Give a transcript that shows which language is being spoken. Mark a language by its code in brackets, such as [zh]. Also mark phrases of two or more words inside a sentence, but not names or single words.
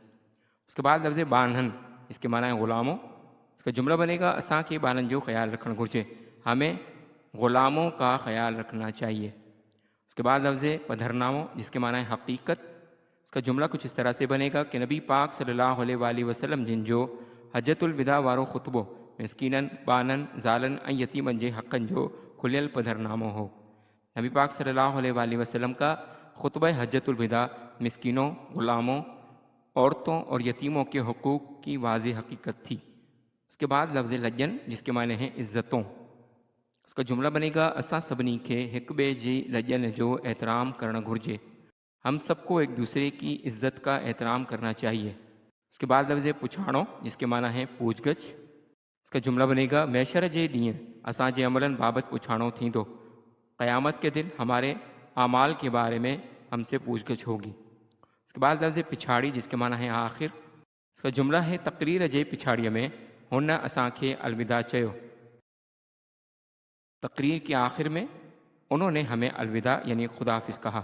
[ur] اس کے بعد لفظ بانہن، اس کے معنی ہے غلاموں۔ اس کا جملہ بنے گا [skr] اساں کے بانن جو خیال رکھنا گھرجے، [ur] ہمیں غلاموں کا خیال رکھنا چاہیے۔ اس کے بعد لفظ پدھرنامو، جس کے معنی ہے حقیقت۔ اس کا جملہ کچھ اس طرح سے بنے گا کہ [skr] نبی پاک صلی اللہ علیہ وآلہ وسلم جن جو حجۃ الوداع وارو خطبو مسکینن، بانن، زالن ऐं یتیمن جے حقن جو کھلیل پدھرنامو ہو۔ [ur] نبی پاک صلی اللہ علیہ وآلہ وسلم کا خطبہ حجۃ الوداع مسکینوں، غلاموں، عورتوں اور یتیموں کے حقوق کی واضح حقیقت تھی۔ اس کے بعد لفظ لجن جس کے معنی ہیں عزتوں، اس کا جملہ بنے گا [skr] اساں سبنی کے ہک بے جی لجن جو احترام کرنا گھرجے، [ur] ہم سب کو ایک دوسرے کی عزت کا احترام کرنا چاہیے۔ اس کے بعد لفظ پچھاڑو جس کے معنی ہیں پوچھ گچھ، اس کا جملہ بنے گا [skr] میشر جے ڈینہ اساں جے عملن بابت پچھاڑو تھیندو، [ur] قیامت کے دن ہمارے اعمال کے بارے میں ہم سے پوچھ گچھ ہوگی۔ اس کے بعد لفظ پچھاڑی جس کے معنی ہیں آخر، اس کا جملہ ہے [skr] تقریر جے پچھاڑی میں ہن اساں کے الوداع چیو، [ur] تقریر کے آخر میں انہوں نے ہمیں الوداع یعنی خدا حافظ کہا۔